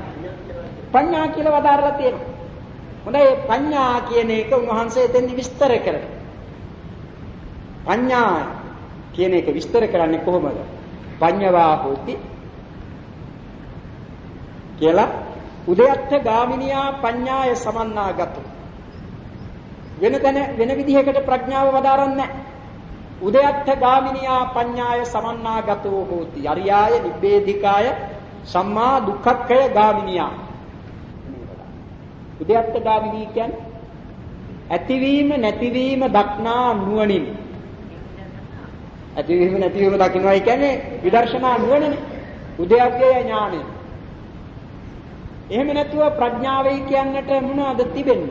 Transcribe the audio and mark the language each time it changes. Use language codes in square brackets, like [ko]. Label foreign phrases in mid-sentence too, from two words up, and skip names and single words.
[si] ප්‍රඥා කියලා වදාරලා තියෙනවා. හොඳයි ප්‍රඥා කියන එක උන්වහන්සේ එතෙන්දි විස්තර කරනවා. ප්‍රඥා කියන එක විස්තර කරන්නේ කොහොමද? [pi] පඤ්ඤවා හෝති කියලා උදයත්ථ ගාමිනියා පඤ්ඤාය සමන්නාගතෝ. [si] වෙන විදිහකට ප්‍රඥාව වදාරන්නේ නැහැ. [pi] උදයත්ථ ගාමිනියා පඤ්ඤාය සමන්නාගතෝ හෝති. අරියාය නිබ්බේධිකාය සම්මා දුක්ඛක්ඛය ගාමිනියා. උදයත්ථ ගාමිනී [si] කියන්නේ ඇතිවීම නැතිවීම දක්නා නුවණින්. ඇතිවීම නැතිවීම දකින්නයි කියන්නේ විදර්ශනා නුවණනේ. උදයග්ගය ඥානෙ. එහෙම නැතුව ප්‍රඥාවයි කියන්නට මොනවද තිබෙන්නේ?